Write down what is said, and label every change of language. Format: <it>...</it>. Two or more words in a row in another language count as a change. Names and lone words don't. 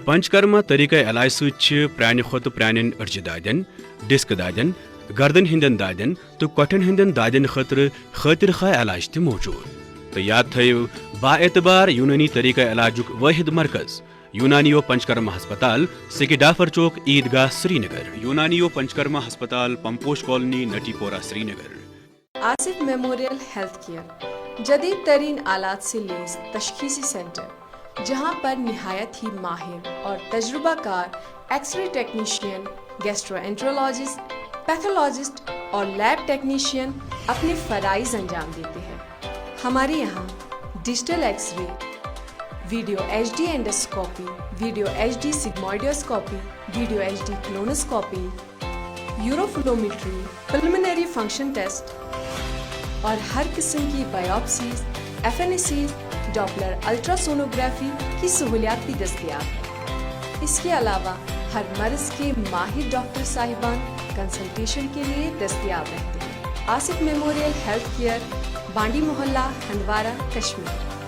<ks>پنچکرما طریقہ علاج سۭتۍ چھِ پرانہِ کھۄتہٕ پرانٮ۪ن أڑجہِ دادٮ۪ن ڈسک دادٮ۪ن گردن ہٕنٛدٮ۪ن دادٮ۪ن تہٕ کۄٹھٮ۪ن ہٕنٛدٮ۪ن دادٮ۪ن خٲطرٕ خٲطر خواہ علاج تہِ موجوٗد تہٕ یاد تھٲیِو با اعتبار یوٗنٲنی طریقہ علاجُک وٲحد مرکز یونانیو پنچکرما ہسپتال سکیڈافر چوک عیدگاہ سری نگر یونانیو پنچکرما ہسپتال پمپوش کالونی نٹی پورہ سری نگر</ks> <ur>آصف میموریل ہیلتھ کیئر جدید ترین آلات سے لیس تشخیصی سینٹر جہاں پر نہایت ہی ماہر اور تجربہ کار</ur> <en>X-ray technician gastroenterologist pathologist</en> <ur>اور</ur> <en>lab technician</en> <ur>اپنے فرائض انجام دیتے ہیں ہمارے یہاں</ur> <en>digital X-ray video HD endoscopy video HD sigmoidoscopy video HD colonoscopy uroflowmetry pulmonary function test</en> <ur>اور ہر قسم کی بایوپسیز</ur> <en>F N A Cs Doppler ultra sonography</en> <ur>کی سہولیات بھی دستیاب ہیں اس کے علاوہ ہر مرض کے ماہر ڈاکٹر صاحبان کنسلٹیشن کے لیے دستیاب رہتے ہیں آصف میموریل ہیلتھ کیئر بانڈی محلہ ہندوارہ کشمیر</ur>